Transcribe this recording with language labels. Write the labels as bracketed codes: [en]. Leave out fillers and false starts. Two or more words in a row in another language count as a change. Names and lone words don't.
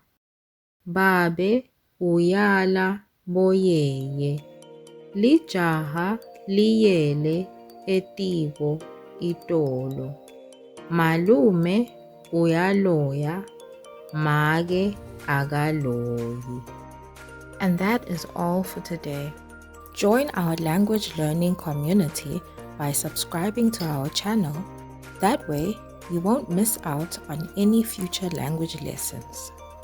[ss] Babe uyala boyeye. Lijaha liyele etiko itolo. Malume uyaloya, make akaloyi. [en] And that is all for today. Join our language learning community by subscribing to our channel. That way, you won't miss out on any future language lessons.